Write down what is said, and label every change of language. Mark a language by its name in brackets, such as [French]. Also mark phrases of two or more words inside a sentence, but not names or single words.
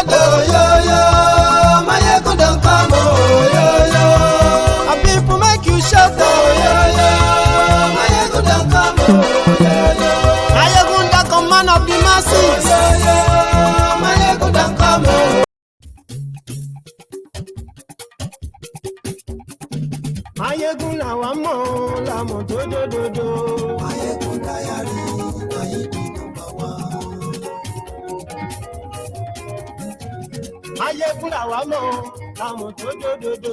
[English] oh, yo yo. Mayegun don't come, oh, yo yo. My people make you shout, oh, yo yo. Mayegun don't come, oh, yo yo. Mayegun don't come, man of the masses, oh, yo yo. Mayegun don't come, oh. [Yoruba] Mayegun la wa mo la mo dodododo. [English] Mayegun diary, Mayegun number one. [Yoruba] Mayegun la wa mo la mo dodododo.